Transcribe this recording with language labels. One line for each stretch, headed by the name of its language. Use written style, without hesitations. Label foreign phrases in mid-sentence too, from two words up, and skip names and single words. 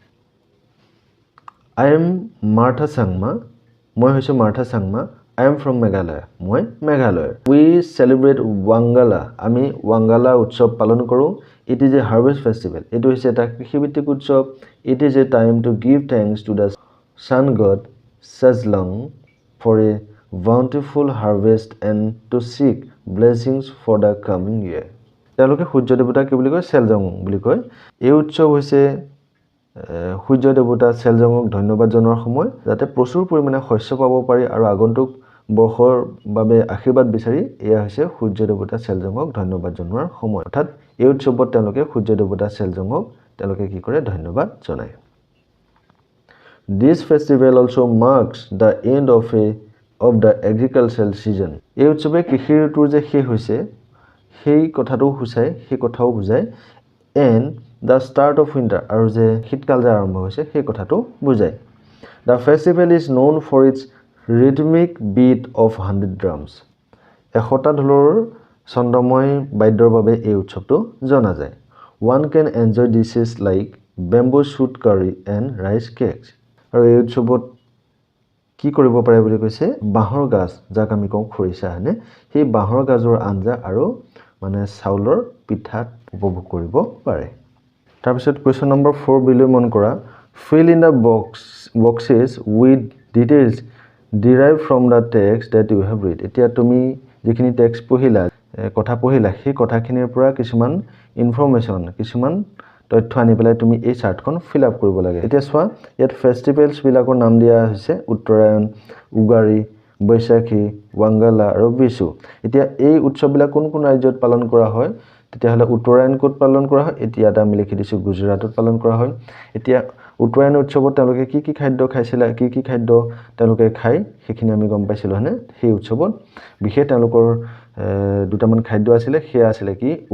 English: I am Martha Sangma
Assamese: মই হৈছো মাৰ্থা চাংমা
English: I am from Meghalaya
Assamese: মই মেঘালয়
English: We celebrate Wangala
Assamese: আমি Wangala উৎসৱ পালন কৰোঁ
English: It is a harvest festival
Assamese: এটো হৈছে এটা কৃষিভিত্তিক উৎসৱ
English: It is a time to give thanks to the sun god Sejong for a bountiful harvest and to seek blessings for the coming year
Assamese: তেওঁলোকে সূৰ্য দেৱতা কি বুলি কয় সেলজং বুলি কয় এই উৎসৱ হৈছে সূৰ্য দেৱতা সেলজংক ধন্যবাদ জনোৱাৰ সময় যাতে প্ৰচুৰ পৰিমাণে শস্য পাব পাৰি আৰু আগন্তুক বৰ্ষৰ বাবে আশীৰ্বাদ বিচাৰি এয়া হৈছে সূৰ্য দেৱতা সেলজংক ধন্যবাদ জনোৱাৰ সময় অৰ্থাৎ এই উৎসৱত তেওঁলোকে সূৰ্য দেৱতা সেলজংক তেওঁলোকে কি কৰে ধন্যবাদ জনায়
English: This festival also marks the end of the agricultural season
Assamese: এই উৎসৱে কৃষি ঋতুৰ যে শেষ হৈছে সেই কথাটো হুচাই সেই কথাও বুজায়
English: and the start of winter
Assamese: আৰু যে শীতকাল যে আৰম্ভ হৈছে সেই কথাটো বুজায়
English: The festival is known for its rhythmic beat of 100 drums
Assamese: 100টা ঢোলৰ ছন্দময় বাদ্যৰ বাবে এই উৎসৱটো জনা যায়
English: One can enjoy dishes like bamboo shoot curry and rice cakes
Assamese: আৰু এই উৎসৱত কি কৰিব পাৰে বুলি কৈছে বাঁহৰ গাজ যাক আমি কওঁ খৰিচা হয়নে সেই বাঁহৰ গাজৰ আঞ্জা আৰু মানে চাউলৰ পিঠা উপভোগ কৰিব পাৰে তাৰপিছত
English: question number
Assamese: 4 বিলৈ মন কৰা
English: fill in the boxes with details derived from the text that you have read
Assamese: এতিয়া তুমি যিখিনি টেক্সট পঢ়িলা কথা পঢ়িলা সেই কথাখিনিৰ পৰা কিছুমান ইনফৰমেশন কিছুমান তথ্য আনি পেলাই তুমি এই চাৰ্টখন
English: fill up
Assamese: কৰিব লাগে এতিয়া চোৱা ইয়াত ফেষ্টিভেলছ বিলাকৰ নাম দিয়া হৈছে উত্তৰায়ণ উগাৰী বৈশাখী ওয়াংগালা আৰু বিশু এতিয়া এই উৎসৱবিলাক কোন কোন ৰাজ্যত পালন কৰা হয় তেতিয়াহলে উত্তৰায়ণ ক'ত পালন কৰা হয় এতিয়া আমি লিখি দিছো গুজৰাটত পালন কৰা হয় এতিয়া উত্তৰায়ণ উৎসৱত তেওঁলোকে কি খাদ্য খাইছিল কি খাদ্য তেওঁলোকে খাই সেইখিনি আমি গম পাইছিলো হনে সেই উৎসৱত বিশেষ তেওঁলোকৰ দুটামান খাদ্য আছিল সেয়া আছিল কি